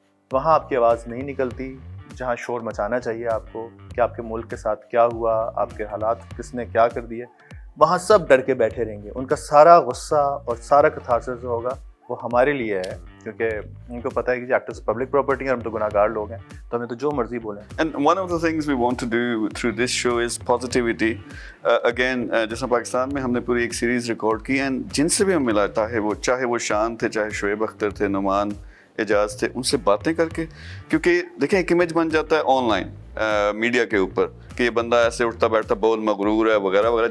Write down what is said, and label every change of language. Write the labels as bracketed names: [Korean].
[Urdu] وہاں آپ کی آواز نہیں نکلتی جہاں شور مچانا چاہیے آپ کو کہ آپ کے ملک کے ساتھ کیا ہوا, آپ کے حالات کس نے کیا کر دیے. وہاں سب ڈر کے بیٹھے رہیں گے. ان کا سارا غصہ اور سارا کتھارسس جو ہوگا وہ ہمارے لیے ہے, کیونکہ ان کو پتہ ہے کہ ایکٹرز پبلک پراپرٹی ہیں, ہم تو گناہ گار لوگ ہیں, تو ہمیں تو جو مرضی بولیں. [English] And one of the things we want to do through this show is positivity. [Urdu] Again, جیسا پاکستان میں ہم نے پوری ایک سیریز ریکارڈ کی, اینڈ جن سے بھی ہم ملا چاہے وہ شان تھے, چاہے شعیب اختر تھے, نعمان اعجاز تھے, ان سے باتیں کر کے, کیونکہ دیکھیں ایک امیج بن جاتا ہے آن لائن میڈیا کے اوپر کہ یہ بندہ ایسے اٹھتا بیٹھتا بہت مغرور ہے وغیرہ وغیرہ.